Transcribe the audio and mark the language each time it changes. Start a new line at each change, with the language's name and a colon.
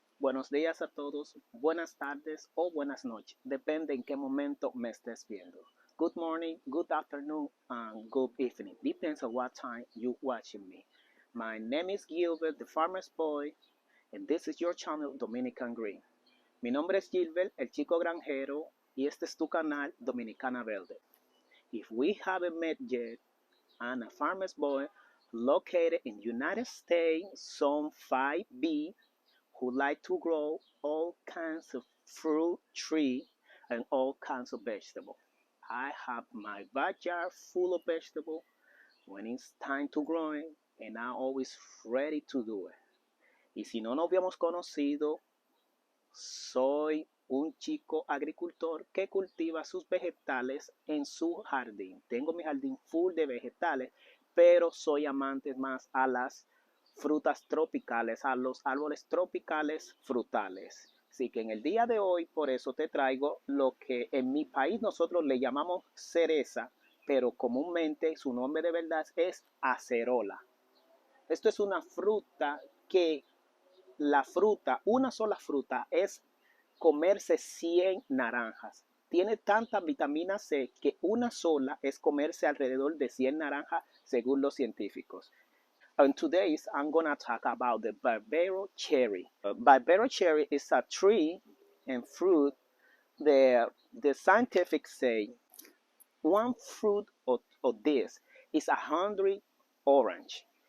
Spanish: Buenos días a todos, buenas tardes o buenas noches, depende en qué momento me estés viendo.
English: Good morning, good afternoon, and good evening. Depends on what time you watching me. My name is Gilbert, the farmer's boy, and this is your channel, Dominican Green.
Spanish: Mi nombre es Gilbert, el chico granjero, y este es tu canal, Dominicana Verde.
English: If we haven't met yet, I'm a farmer's boy located in United States, Zone 5B, who like to grow all kinds of fruit, tree, and all kinds of vegetable. I have my backyard full of vegetable when it's time to growing, and I'm always ready to do it.
Spanish: Y si no nos habíamos conocido, soy un chico agricultor que cultiva sus vegetales en su jardín. Tengo mi jardín full de vegetales, pero soy amante más a las frutas tropicales, a los árboles tropicales frutales. Así que en el día de hoy, por eso te traigo lo que en mi país nosotros le llamamos cereza, pero comúnmente su nombre de verdad es acerola. Esto es una fruta que la fruta, una sola fruta, es comerse 100 naranjas. Tiene tanta vitamina C que una sola es comerse alrededor de 100 naranjas según los científicos.
English: And today I'm going to talk about the Barbados Cherry. Barbados Cherry is a tree and fruit. The scientific say one fruit of this is 100 orange.